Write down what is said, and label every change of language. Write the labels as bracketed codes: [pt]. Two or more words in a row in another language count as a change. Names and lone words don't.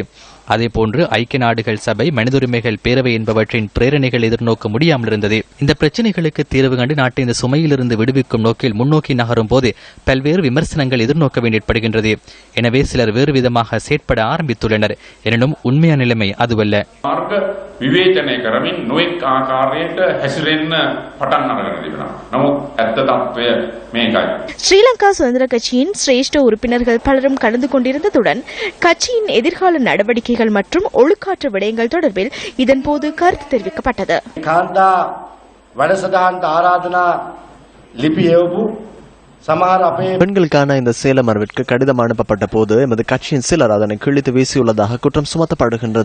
[ta] அதேபோன்று ஐக்கிய நாடுகள் சபை, மனித உரிமைகள் பேரவை என்பவற்றின் பிரேரணைகள் எதிர்நோக்க முடியாமல் இருந்தது. இந்த பிரச்சனைகளுக்கு தீர்வு கண்டு நாட்டை இந்த சுமையிலிருந்து விடுவிக்கும் நோக்கில் முன்னோக்கி நகரும் போது பல்வேறு விமர்சனங்கள் எதிர்நோக்க வேண்டியப்படுகின்றது. எனவே சிலர் வேறு விதமாக செயற்பட ஆரம்பித்துள்ளனர். எனினும் உண்மையான நிலைமை அதுவல்ல. [si] විවේචනය කරමින් නොඑක් ආකාරයට හැසිරෙන්න පටන් අරගෙන තිබෙනවා. නමුත් ඇත්ත තත්ත්වය මේකයි. [ta] ஸ்ரீலங்கா சுதந்திர கட்சியின் சிரேஷ்ட உறுப்பினர்கள் பலரும் கலந்து கொண்டிருந்ததுடன் கட்சியின் எதிர்கால நடவடிக்கைகள் மற்றும் ஒழுக்காற்று விடயங்கள் தொடர்பில் இதன்போது கருத்து தெரிவிக்கப்பட்டது. காந்தா வடசதாந்த ஆராதனா லிபியேவு பெண்களுக்கான இந்த சேலமர்விற்கு கடிதம் அனுப்பப்பட்ட போது எமது கட்சியின் சிலர் அதனை கிழித்து வீசியுள்ளதாக குற்றம் சுமத்தப்படுகின்றது.